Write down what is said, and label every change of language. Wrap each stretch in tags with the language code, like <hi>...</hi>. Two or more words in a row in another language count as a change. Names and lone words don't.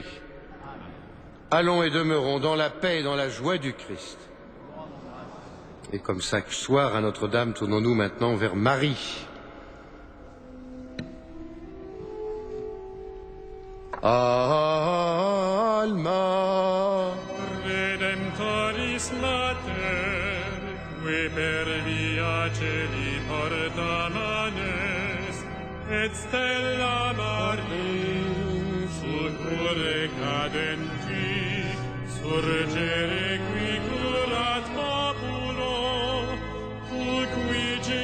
<fr>Allons et demeurons dans la paix et dans la joie du Christ. Et comme chaque soir à Notre-Dame, tournons-nous maintenant vers Marie.</fr> <la>Alma Redemptoris Mater, qui per via celi porta manes, et stella Maris, succurre cadenti, surgere qui curat populo, tu qui</la>